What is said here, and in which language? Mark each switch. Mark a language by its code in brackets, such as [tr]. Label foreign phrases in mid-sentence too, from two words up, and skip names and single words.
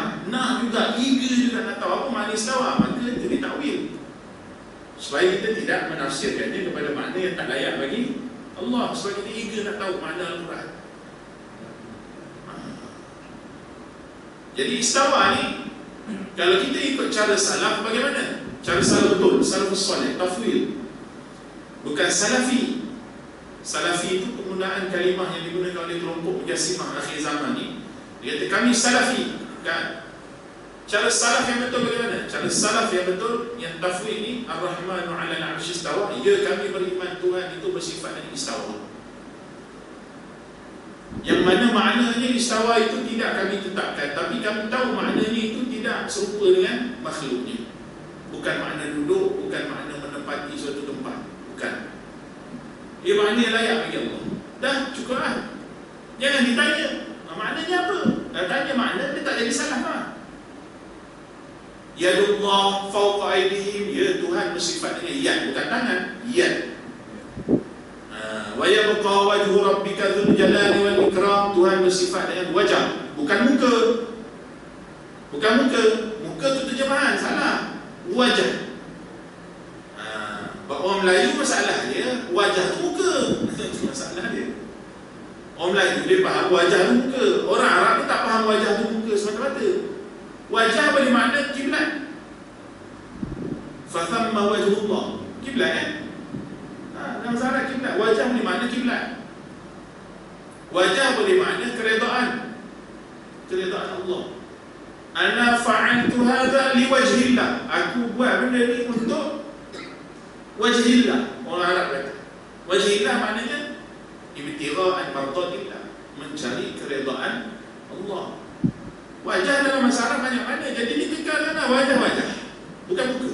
[ms] Nak juga, eager juga nak tahu apa makna istawa. Maka jadi takwil, supaya kita tidak menafsirkannya kepada makna yang tak layak bagi Allah, supaya kita eager nak tahu makna Al-Quran. Jadi istawa ni, kalau kita ikut cara salaf, bagaimana? Cara salaf betul, [ar] السلف الصالح, [ms] tafwid. Bukan salafi. Salafi itu penggunaan kalimah yang digunakan oleh kelompok mujassimah akhir zaman ni. Dia kata kami salafi, kan? Cara salaf yang betul bagaimana? Cara salaf yang betul, yang tafwid ni, [ar] الرحمن على العرش استوى. [ms] Ya, kami beriman Tuhan itu bersifat dengan istawa. Yang mana maknanya istawa itu tidak kami tetapkan, tapi kami tahu maknanya itu tidak serupa dengan makhluknya. Bukan makna duduk, bukan makna menempati suatu tempat. Bukan. Ia makna yang layak bagi Allah. Dah, cukup lah. Jangan ditanya maknanya apa. Dah tanya makna, dia tak jadi salah lah. [ar] يد الله فوق أيديهم. [ms] Ya, Tuhan bersifat dengan yad, bukan tangan. Yad. [ar] ويبقى وجه ربك ذو الجلال والإكرام. [ms] Tuhan bersifat dengan wajah, bukan muka. Bukan muka. Muka tu terjemahan, salah. Wajah. Orang Melayu masalah dia wajah tu muka. Itu masalah dia. Orang Melayu dia faham wajah tu muka. Orang Arab dia tak faham wajah tu muka semata-mata. Wajah boleh makna kiblat. [ar] فثم وجه الله. [ms] Kiblat kan? Dalam masalah kiblat, wajah boleh makna kiblat. Wajah boleh makna keredaan. Keredaan Allah. [ar] أنا فعلت هذا لوجه الله. [ms] Aku buat benda ni untuk wajhillah. Orang Arab kata wajhillah maknanya [ar] ابتغاء مرضاة الله, [ms] mencari keredaan Allah. Wajah dalam masalah banyak mana. Jadi ditekanlah wajah-wajah, bukan muka.